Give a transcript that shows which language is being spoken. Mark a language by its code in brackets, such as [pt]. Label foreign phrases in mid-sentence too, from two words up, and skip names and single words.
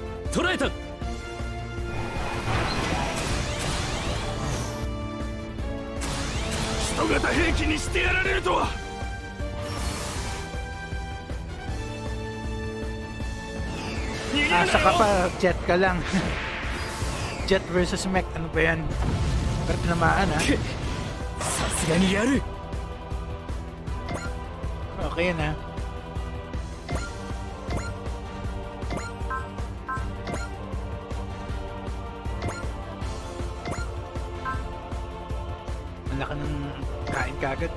[ja] 捕らえた。人型兵器にしてやられるとは。逃げな [tl] Asa ka [ja] よ。 [tl] pa, jet ka lang. [en] Jet versus mech, [tl] ano ba yan? Pero tinamaan ha. [ja] さすがにやる。 [tl] Okay na. Ang laki ng kain kagad.